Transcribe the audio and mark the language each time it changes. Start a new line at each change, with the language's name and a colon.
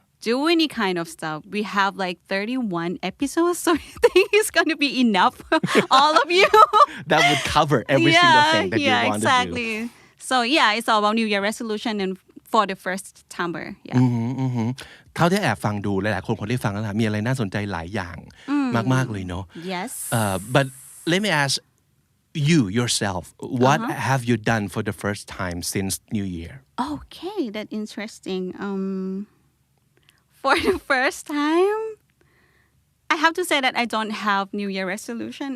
English: do any kind of stuff. We have like 31 episodes, so I think it's going to be enough for all of you. That would cover every single thing that you want exactly. to do. So yeah, it's all about New Year resolution and for the first timer. Yeah.
Thai: เท่าที่แอบฟังดูหลายๆคนที่ฟังแล้วมีอะไรน่าสนใจหลายอย่างมากๆเลยเนาะ
English: Yes. But let me ask you yourself, what have you done for the first time since New Year? Okay, that's interesting. For the first time, I have to say that I don't have New Year resolution.